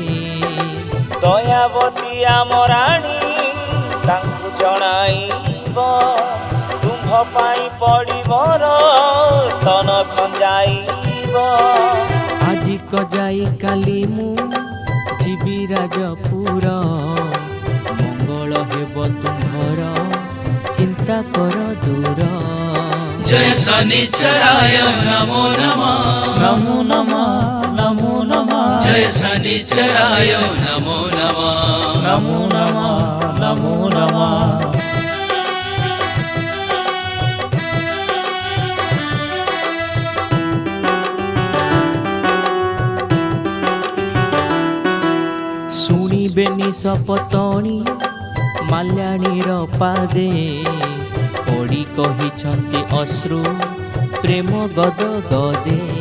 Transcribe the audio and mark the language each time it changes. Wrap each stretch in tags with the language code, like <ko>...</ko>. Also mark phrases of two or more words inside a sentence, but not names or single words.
<or>ଦୟାବତୀ ଆମ ରାଣୀ ତାଙ୍କୁ ଜଣାଇବ, ତୁମ୍ଭ ପାଇଁ ପଡ଼ିବର ତନ ଖଞ୍ଜାଇବ। ଆଜି କ ଯାଇ କାଲି ମୁଁ ଶିବିରାଜପୁର ମଙ୍ଗଳ ହେବ ତୁମ୍ଭର ଚିନ୍ତା କର ଦୂର</or> <sa>जय शनिश्चराय नमो नमः नमो नमः नमो नमः जय शनिश्चराय नमो नमः नमो नमः नमो नमः</sa> <or>ଶୁଣିବେନି ସପତଣୀ ମାଲ୍ୟାଣୀର ପାଦେ ପଡ଼ି କହିଛନ୍ତି ଅଶ୍ରୁ ପ୍ରେମ ଗଦ ଗଦେ</or>